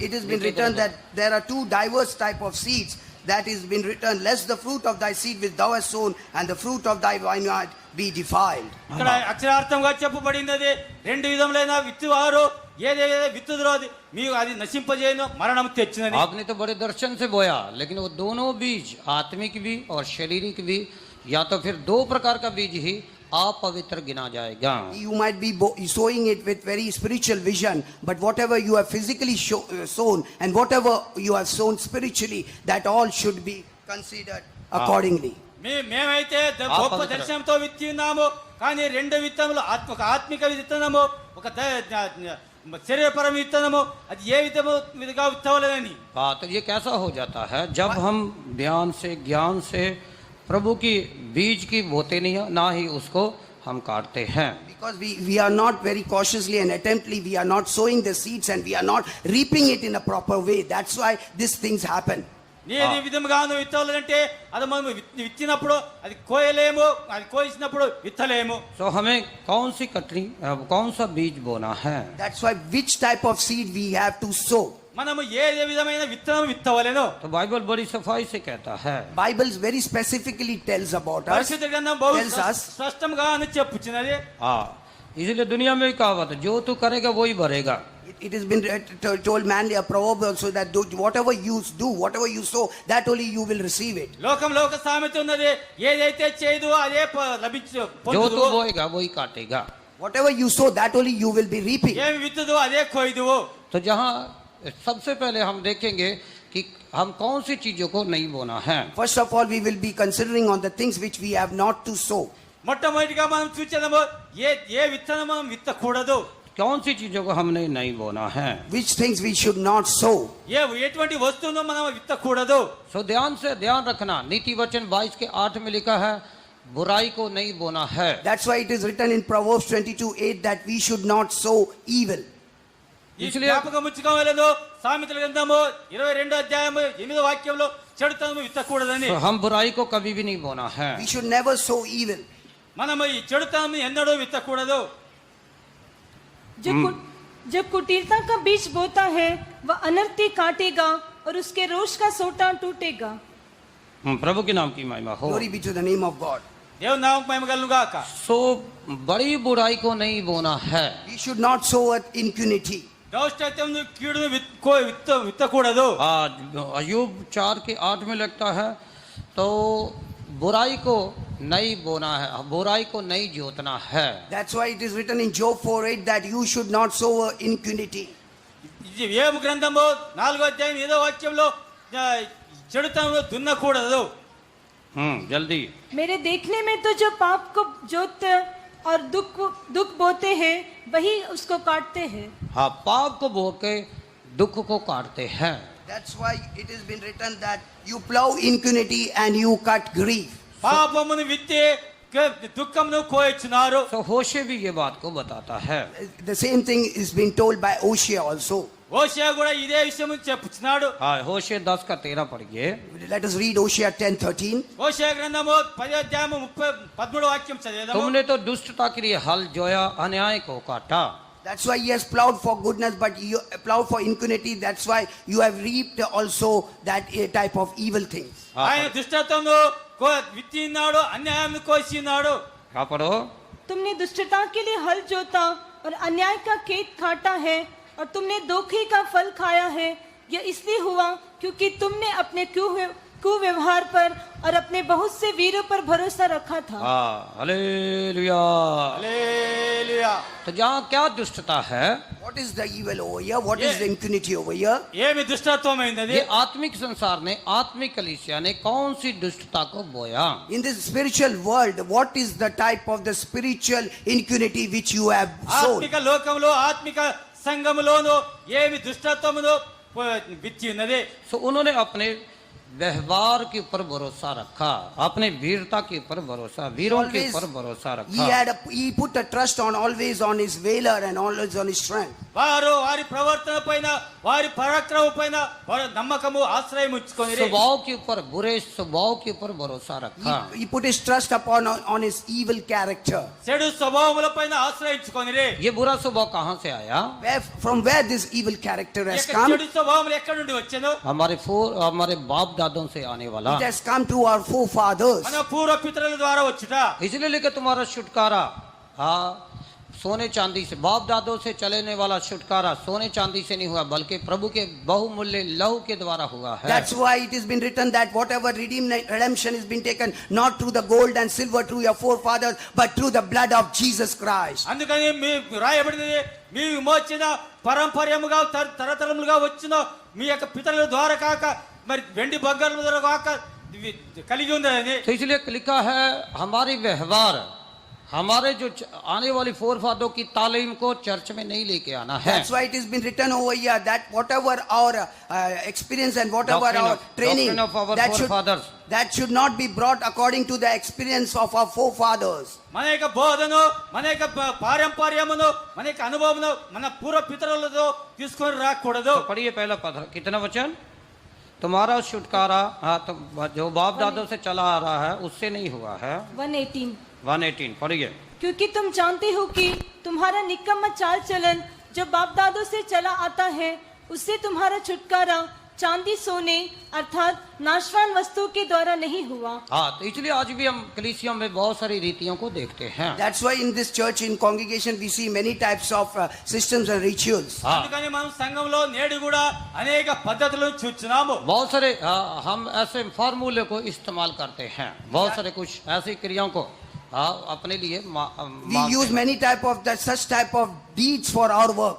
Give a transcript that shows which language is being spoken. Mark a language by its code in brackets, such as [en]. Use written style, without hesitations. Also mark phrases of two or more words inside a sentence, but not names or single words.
[en] It has been written that there are 2 diverse type of seeds. That has been written, lest the fruit of thy seed which thou hast sown and the fruit of thy vineyard be defiled. [te] ఇక్కడ అక్షరార్థంగా చెప్పబడింది అది 2 విధములైన విత్తువారు ఏదేదో విత్తుదురో అది మీకు అది నశింపజేయను మరణం తెచ్చునని. [hi] आपने तो बड़े दर्शन से बोया लेकिन वो दोनों बीज आत्मिक भी और शारीरिक भी या तो फिर 2 प्रकार का बीज ही अपवित्र गिना जाएगा. [en] You might be sowing it with very spiritual vision, but whatever you have physically sown and whatever you have sown spiritually, that all should be considered accordingly. మేమైతే గొప్ప దర్శనంతో విత్తి ఉన్నాము, కానీ 2 విత్తనములు ఆత్మిక విత్తనము ఒక శరీరపరమ విత్తనము అది ఏ విధముగా విత్తవలేదని. [hi] हाँ तो ये कैसा हो जाता है जब हम ध्यान से ज्ञान से प्रभु की बीज की बोते नहीं ना ही उसको हम काटते हैं. [en] Because we are not very cautiously and attemptly, we are not sowing the seeds and we are not reaping it in a proper way. That's why these things happen. [te] నేను ఈ విధముగా విత్తవాలంటే అది మనం విత్తినప్పుడు అది కోయలేము, అది కోసినప్పుడు విత్తలేము. [hi] तो हमें कौन सी कटनी कौन सा बीज बोना है. [en] That's why which type of seed we have to sow. [te] మనము ఏ విధమైన విత్తనం విత్తవలెనో [hi] तो बाइबल बड़ी सफाई से कहता है. [en] Bible very specifically tells about us. [te] పరిశుద్ధ గ్రంథం బహు [en] Tells us. [te] స్పష్టంగా అని చెప్పుచున్నది. [hi] हाँ इसलिए दुनिया में कहावत है जो तू करेगा वही भरेगा. [en] It has been told manly a proverb also that whatever you do, whatever you sow, that only you will receive it. [te] లోకంలో ఒక సామెత ఉన్నది, ఏదైతే చేయదు అదే లభించు [hi] जो [te] పొందుదు. [hi] तू बोएगा वही काटेगा. [en] Whatever you sow, that only you will be reaping. [te] ఏమి విత్తుదు అదే కోయుదువు. [hi] तो जहाँ सबसे पहले हम देखेंगे कि हम कौन सी चीजों को नहीं बोना है. [en] First of all, we will be considering on the things which we have not to sow. [te] మొట్టమొదటిగా మనం చూచేదము ఏ విత్తనం మనం విత్తకూడదు. [hi] कौन सी चीजों को हमने नहीं बोना है. [en] Which things we should not sow. [te] ఎటువంటి వస్తువును మనం విత్తకూడదు. [hi] सो ध्यान रखना. नीति वचन 22 के 8 में लिखा है बुराई को नहीं बोना है. [en] That's why it is written in Proverbs 22:8 that we should not sow evil. [te] ఈ జ్ఞాపకం ఉంచుకోవాలను. సామెతల గ్రంథము 22 అధ్యాయము 8వ వాక్యంలో చెడుతనము విత్తకూడదని. [hi] तो हम बुराई को कभी भी नहीं बोना है. [en] We should never sow evil. [te] మనము ఈ చెడుతనము ఎన్నడూ విత్తకూడదు. [hi] जो कुटीरता का बीज बोता है वह अनर्थी काटेगा और उसके रोष का सोटा टूटेगा. प्रभु के नाम की महिमा हो. [en] Glory be to the name of God. [te] దేవుని నామముకు మహిమ కలుగును గాక. [hi] सो बड़ी बुराई को नहीं बोना है. [en] We should not sow impunity. [te] దౌష్టత్యమును కీడును విత్తకూడదు. [hi] अय्यूब 4 के 8 में लगता है तो बुराई को नहीं बोना है, बुराई को नहीं जोतना है. [en] That's why it is written in Job 4:8 that you should not sow impunity. [te] ఇది యోబు గ్రంథము 4వ అధ్యాయం 7వ వాక్యంలో చెడుతనము దున్నకూడదు. [hi] जल्दी. मेरे देखने में तो जो पाप को जोतते और दुख बोते हैं वही उसको काटते हैं. हाँ पाप को बो के दुख को काटते हैं. [en] That's why it has been written that you plow impunity and you cut grief. [te] పాపమును విత్తి దుఃఖమును కోయచున్నారు. [hi] तो होशे भी ये बात को बताता है. [en] The same thing is being told by Hosea also. [te] హోషేయ కూడా ఇదే విషయం చెప్పుచున్నాడు. [hi] हाँ होशे 10 का 13 पढ़िए. [en] Let us read Hosea 10:13. [te] హోషేయ గ్రంథము 10వ అధ్యాయము 13వ వాక్యం చదివేదాము. [hi] तुमने तो दुष्टता के लिए हल जोया अन्याय को काटा. [en] That's why he has plowed for goodness, but you plowed for impunity. That's why you have reaped also that type of evil things. [te] ఆయన దుష్టత్వమును విత్తినాడు, అన్యాయమును కోసినాడు. [hi] क्या पढ़ो. तुमने दुष्टता के लिए हल जोता और अन्याय का खेत काटा है और तुमने धोखे का फल खाया है. यह इसलिए हुआ क्योंकि तुमने अपने कुव्यवहार पर और अपने बहुत से वीरों पर भरोसा रखा था। हालेलुया। [te] హల్లెలూయా. [hi] तो जहाँ क्या दुष्टता है, [en] What is the evil over here? What is the impunity over here? [te] ఏమి దుష్టత్వం అయింది? [hi] ये आत्मिक संसार ने, आत्मिक कलीसिया ने कौन सी दुष्टता को बोया? [en] In this spiritual world, what is the type of the spiritual impunity which you have sown? [te] ఆత్మిక లోకంలో ఆత్మిక సంఘములోను ఏమి దుష్టత్వమును విత్తి ఉన్నది? [hi] सो उन्होंने अपने व्यवहार के ऊपर भरोसा रखा, अपने वीरता के ऊपर भरोसा, वीरों के [en] Always [hi] ऊपर भरोसा [en] he [hi] रखा। [en] he put a trust on always on his valor and always on his strength. [te] వారు వారి ప్రవర్తన పైన వారి పరాక్రమ పైన వారి నమ్మకము ఆశ్రయం ఉంచుకొని [hi] स्वभाव के ऊपर, बुरे स्वभाव के ऊपर भरोसा रखा। [en] He put his trust upon on his evil character. [te] చెడు స్వభావముల పైన ఆశ్రయించుకొని [hi] ये बुरा स्वभाव कहाँ से आया? [en] From where this evil character has [te] చెడు [en] come? [te] స్వభావములు ఎక్కడి నుండి వచ్చాను? [hi] हमारे बाप दादों से आने वाला। [en] It has come to our forefathers. [te] మన పూర్వ పితరుల ద్వారా వచ్చుట. [hi] इसलिए लेकर तुम्हारा छुटकारा, हाँ, सोने चांदी से, बाप दादों से चलने वाला छुटकारा सोने चांदी से नहीं हुआ, बल्कि प्रभु के बहुमूल्य लहू के द्वारा हुआ है। [en] That's why it has been written that whatever redemption has been taken not through the gold and silver through your forefathers, but through the blood of Jesus Christ. [te] అందుకని మీ రాయబడినది మీ విమోచన పరంపర్యముగా తరతరములుగా వచ్చిన మీ యొక్క పితరుల ద్వారా కాక మరి వెండి బంగారం ద్వారా కాక కలిగి ఉందని. [hi] तो इसलिए लिखा है, हमारी व्यवहार, हमारे जो आने वाली फोरफादरों की तालीम को चर्च में नहीं लेके आना है। [en] That's why it has been written over here that whatever our experience and whatever Doctrine our of- training doctrine of our forefathers. that should not be brought according to the experience of our forefathers. [te] మన యొక్క బోధను మన యొక్క పారంపర్యమును మన యొక్క అనుభవమును మన పూర్వ పితరులతో తీసుకొని రాకూడదు. [hi] तो पढ़िए पहला पद, कितना वचन? तुम्हारा छुटकारा, हाँ, तो जो बाप दादों से चला आ रहा है उससे नहीं हुआ है। 118। 118 पढ़िए। क्योंकि तुम जानते हो कि तुम्हारा निकम्मा चाल चलन जो बाप दादों से चला आता है, उससे तुम्हारा छुटकारा चांदी सोने अर्थात नाशवान वस्तुओं के द्वारा नहीं हुआ। हाँ, तो इसलिए आज भी हम कलीसियों में बहुत सारी रीतियों को देखते हैं। [en] That's why in this church, in congregation, we see many types of systems and rituals. [hi] हाँ, [te] అందుకని మనం సంఘంలో నేడు కూడా అనేక పద్ధతులను చూస్తున్నాము. [hi] बहुत सारे हम ऐसे फार्मूले को इस्तेमाल करते हैं, बहुत सारे कुछ ऐसी क्रियाओं को अपने लिए [en] We use many type of such type of deeds for our work.